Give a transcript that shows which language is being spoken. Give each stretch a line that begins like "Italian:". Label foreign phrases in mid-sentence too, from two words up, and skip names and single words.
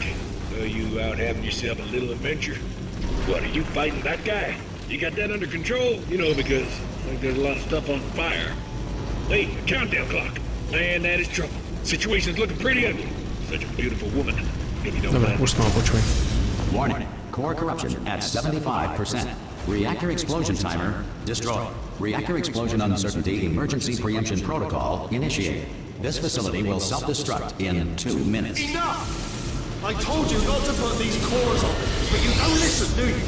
English: So you out having yourself a little adventure? What, are you fighting that guy? You got that under control? You know, because like there's a lot of stuff on fire. Hey, countdown clock. Man, that is trouble. Situation's looking pretty ugly. Such a beautiful woman. If you don't
Slovak: Dobre,
English: mind.
Slovak: už som mal počuj.
English: Warning. Core corruption at 75%. Reactor explosion timer destroyed. Reactor explosion uncertainty emergency preemption protocol initiated. This facility will self-destruct in 2 minutes. Enough! I told you not to put these cores on, but you don't listen, do you?